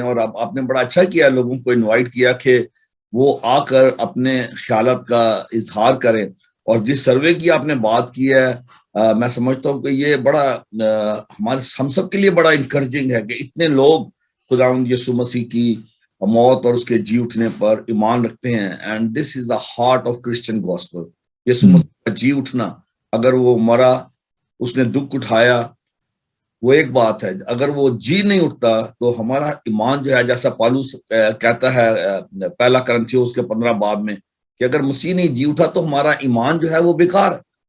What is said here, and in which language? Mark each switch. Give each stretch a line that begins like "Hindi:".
Urdu: اور آپ نے بڑا اچھا کیا, لوگوں کو انوائٹ کیا کہ وہ آ کر اپنے خیالات کا اظہار کریں. اور جس سروے کی آپ نے بات کی ہے, میں سمجھتا ہوں کہ یہ بڑا ہم سب کے لیے بڑا انکریجنگ ہے کہ اتنے لوگ خداوند یسوع مسیح کی موت اور اس کے جی اٹھنے پر ایمان رکھتے ہیں.
English: And this is the heart of Christian gospel.
Urdu: یسوع مسیح کا جی اٹھنا, اگر وہ مرا, اس نے دکھ اٹھایا, وہ ایک بات ہے. اگر وہ جی نہیں اٹھتا تو ہمارا ایمان جو ہے, جیسا پالوس کہتا ہے پہلا کرنتھیوس کے 15 باب میں, کہ اگر مسیح نہیں جی اٹھا تو ہمارا ایمان جو ہے وہ بیکار ہے.